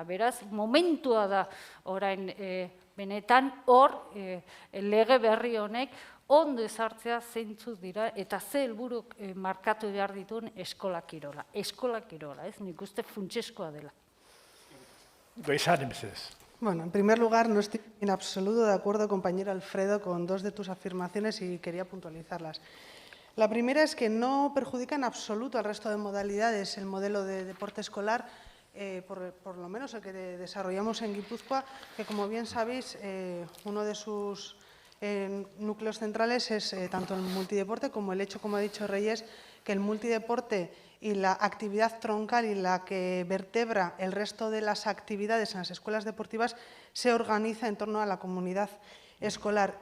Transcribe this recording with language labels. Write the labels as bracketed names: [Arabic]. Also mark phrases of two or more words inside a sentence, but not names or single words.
[Basque] Beraz, momentua da orain benetan hor lege berri honek ondo ezartzea zeintzuk dira eta ze helburu markatu behar dituen eskola kirola. Eskola kirola, ez? Nik uste funtsezkoa dela. [Spanish] Bueno, en primer lugar, no estoy en absoluto de acuerdo, compañero Alfredo, con 2 de tus afirmaciones y quería puntualizarlas. La primera es que no perjudica en absoluto al resto de modalidades el modelo de deporte escolar, por lo menos el que desarrollamos en Guipúzcoa, que como bien sabéis, uno de sus núcleos centrales es tanto el multideporte como el hecho, como ha dicho Reyes, que el multideporte y la actividad troncal y la que vertebra el resto de las actividades en las escuelas deportivas se organiza en torno a la comunidad escolar.